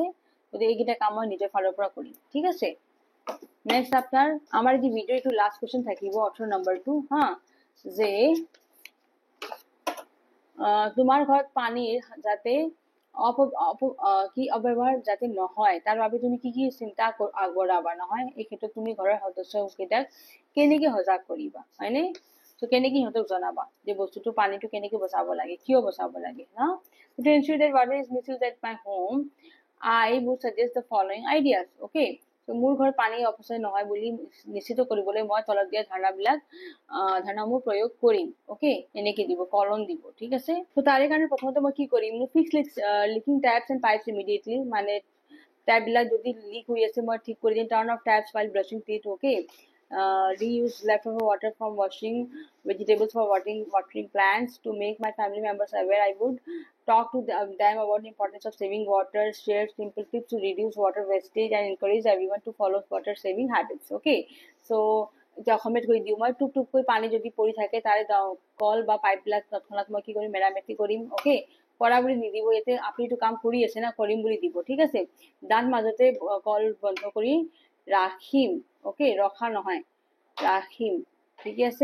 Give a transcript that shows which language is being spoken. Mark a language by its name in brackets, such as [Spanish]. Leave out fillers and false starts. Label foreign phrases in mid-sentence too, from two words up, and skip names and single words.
[Assamese] গতিকে এইকেইটা কাম মই নিজৰ ফালৰ পৰা কৰিম ঠিক আছে। নেক্সট আপোনাৰ আমাৰ যি ভিডিঅ' এইটো [English] last question [Assamese] থাকিব 18 নম্বৰটো হা, যে তোমাৰ ঘৰত পানীৰ যাতে অপব্যৱহাৰ যাতে নহয়, তাৰ বাবে তুমি কি চিন্তা আগবঢ়াবা নহয়। এই ক্ষেত্ৰত তুমি ঘৰৰ সদস্যকেইটাক কেনেকে সজাগ কৰিবা, হয়নে? ত' কেনেকে সিহঁতক জনাবা যে বস্তুটো পানীটো কেনেকে বচাব লাগে, কিয় বচাব লাগে না? [English] To ensure that water is misused at my home, I would suggest the following ideas. Okay, so [Assamese] মোৰ ঘৰত পানী অপচয় নহয় বুলি নিশ্চিত কৰিবলৈ মই তলত দিয়া ধাৰণাসমূহ প্ৰয়োগ কৰিম। অ'কে, এনেকে দিব, কলম দিব ঠিক আছে। তো তাৰে কাৰণে প্ৰথমতে মই কি কৰিম, [English] fix leaking taps and pipes immediately, [Assamese] মানে টেপবিলাক যদি লিক হৈ আছে মই ঠিক কৰি দিম। [English] turn off taps while brushing teeth. Okay, reuse leftover water from washing vegetables for watering plants. To make my family members aware, I would talk to them about the importance of saving water, share simple tips to reduce water wastage, and encourage everyone to follow water saving habits. Okay, so [Assamese] এতিয়া অসমীয়াত কৰি দিওঁ মই। টুপ টুপকৈ পানী যদি পৰি থাকে তাৰে কল বা পাইপবিলাক তৎক্ষণাৎ মই কি কৰিম, মেৰামতি কৰিম। অ'কে, কৰা বুলি নিদিব, ইয়াতে আপুনিটো কাম কৰি আছে না, কৰিম বুলি দিব ঠিক আছে। দাঁত মাজতে কল বন্ধ কৰি ৰাখিম। অ'কে, ৰখা নহয়, ৰাখিম ঠিক আছে।